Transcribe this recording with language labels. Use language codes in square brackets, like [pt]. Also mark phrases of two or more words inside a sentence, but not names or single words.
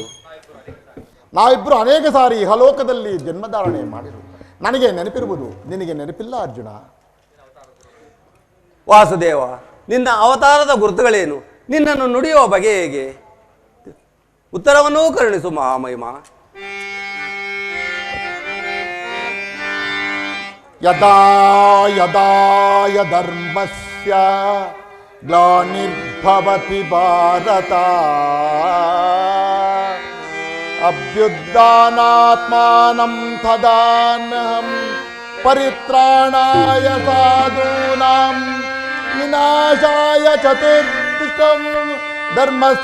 [kn] ನಾವಿಬ್ಬರು ಅನೇಕ ಸಾರಿ ಇಹಲೋಕದಲ್ಲಿ ಜನ್ಮಧಾರಣೆ ಮಾಡಿರು. ನನಗೆ ನೆನಪಿರುವುದು, ನಿನಗೆ ನೆನಪಿಲ್ಲ ಅರ್ಜುನ. ವಾಸುದೇವ, ನಿನ್ನ ಅವತಾರದ ಗುರುತುಗಳೇನು? ನಿನ್ನನ್ನು ನುಡಿಯುವ ಬಗೆ ಹೇಗೆ? ಉತ್ತರವನ್ನೂ ಕರುಣಿಸು ಮಹಾಮಹಿಮ. [sa] ಯದಾ ಯದಾ ಧರ್ಮಸ್ಯ ಗ್ಲಾನಿರ್ಭವತಿ ಭಾರತ ಅಭ್ಯುತ್ಥಾನಾತ್ಮಾನಂ ತದಾನ್ಯಹಂ ಪರಿತ್ರಾಣಾಯ ಸಾಧೂನಾಂ ವಿನಾಶಾಯ ಚತುರ್ದಶಂ ಧರ್ಮ